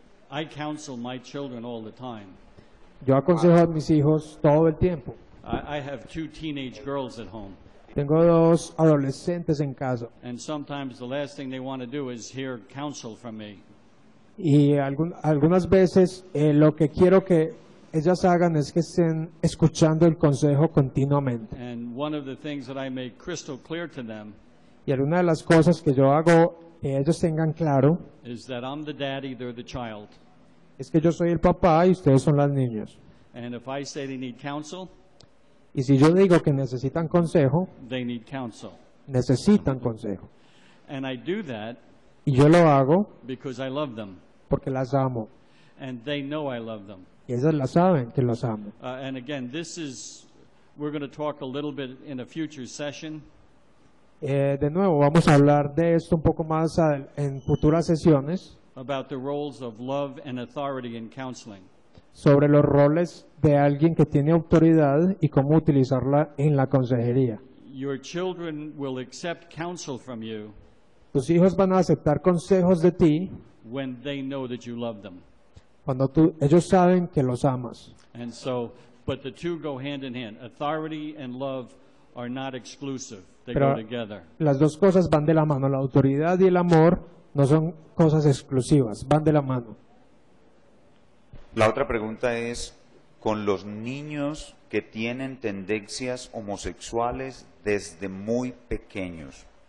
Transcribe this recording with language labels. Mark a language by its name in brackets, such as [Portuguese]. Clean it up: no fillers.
[English] I counsel my children all the time. [Spanish] Yo aconsejo a mis hijos todo el tiempo. [English] I have 2 teenage girls at home, [Spanish] Tengo 2 adolescentes en casa [English] and sometimes the last thing they want to do is hear counsel from me. [Spanish] y algunas veces lo que quiero que ellas hagan es que estén escuchando el consejo continuamente. [English] And one of the things that I make crystal clear to them [Spanish] Y alguna de las cosas que yo hago que ellos tengan claro [English] is that I'm the daddy, they're the child. [Spanish] es que yo soy el papá y ustedes son las niñas. [English] And if I say they need counsel, [Spanish] Y si yo digo que necesitan consejo, [English] they need counsel. [Spanish] necesitan consejo. [English] And I do that [Spanish] Y yo lo hago [English] because I love them, [Spanish] porque las amo. [English] and they know I love them. [Spanish] Y ellas la saben que los amo. [English] And again, we're going to talk a little bit in a future session [Spanish] De nuevo, vamos a hablar de esto un poco más en futuras sesiones, [English] about the roles of love and authority in counseling. [Spanish] sobre los roles de alguien que tiene autoridad y cómo utilizarla en la consejería. [English] Your children will accept counsel from you [Spanish] Tus hijos van a aceptar consejos de ti [English] when they know that you love them. [Spanish] cuando ellos saben que los amas. [English] And so, but the two go hand in hand. Authority and love are not exclusive. They [Spanish] Pero [English] go together. [Spanish] las dos cosas van de la mano. La autoridad y el amor no son cosas exclusivas, van de la mano. La otra pregunta es, con los niños que tienen tendencias homosexuales desde muy pequeños.